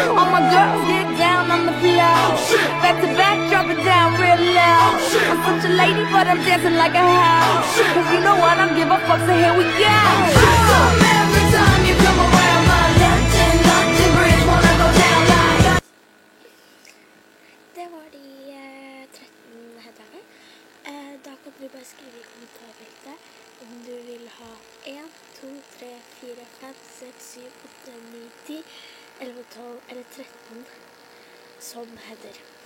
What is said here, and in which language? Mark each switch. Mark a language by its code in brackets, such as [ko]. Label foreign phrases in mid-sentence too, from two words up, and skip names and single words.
[en] All my girls get down on the floor. Oh shit! Back to back, drop it down real loud. Oh shit! I'm such a lady, but I'm dancing like a house. Oh shit! Cause you know I don't give a fuck, so here we go. Every time you come around my London Bridge, wanna go down like. [no] Det var de 13 headerne. Da kan du bare skrive i kommentarfeltet om du vil ha 1, 2, 3, 4, 5, 6, 7, 8, 9, 10, 11, 12 eller 13 som header.